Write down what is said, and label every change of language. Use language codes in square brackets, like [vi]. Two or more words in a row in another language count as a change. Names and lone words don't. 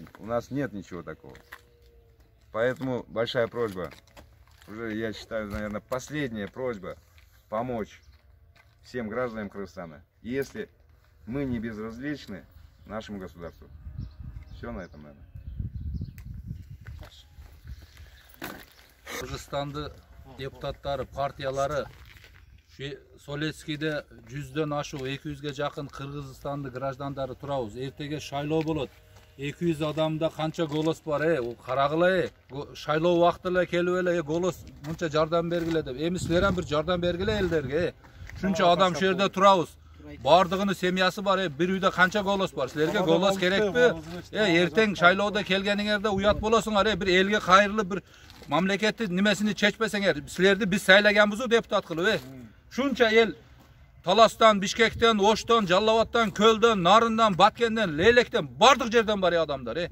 [ru] У нас нет ничего такого. Поэтому большая просьба, уже я считаю, наверное, последняя просьба, помочь всем гражданам Кыргызстана. Если мы не безразличны нашему государству. Все на этом, наверное. [ky] Кыргызстанды депутаттары, партиялары Солецкийде 100дөн ашуу 200ге жакын Кыргызстанды граждандары турабыз. Эртеге шайлоо болот. 200 адамда канча голос бар, карагыла, шайлоо убакыты эле келип эле голос мынча жардам бергиле деп. Эми силер ham bir жардам бергиле элдерге. Шунча адам шу жерде турабыз. Бардыгынын семьясы бар, бир үйдө канча голос бар? Силерге голос керекпи? Эртең шайлоодо келгениңерде уят болосуңар, бир элге кайрылып, бир мамлекетти немесини чечпесеңер, силерди биз сайлаганбызбы депутат кылып, Шунча ел Таластан, Бишкектен, Оштон, Жаллабаттан, Көлдөн, Нарындан, Баткенден, Лейлектен бардык жерден бар адамдар.